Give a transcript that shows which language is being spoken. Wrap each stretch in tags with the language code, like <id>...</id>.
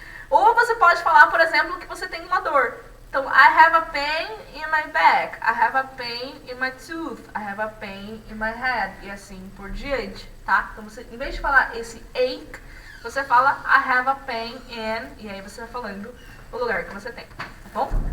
<pt>Ou você pode falar, por exemplo, que você tem uma dor.</pt> <en>Então, I have a pain in my back, I have a pain in my tooth, I have a pain in my head,</en> <pt>e assim por diante, tá? Então, você, em vez de falar esse ache, você fala</pt> <en>I have a pain in,</en> <pt>e aí você vai falando o lugar que você tem, tá bom?</pt>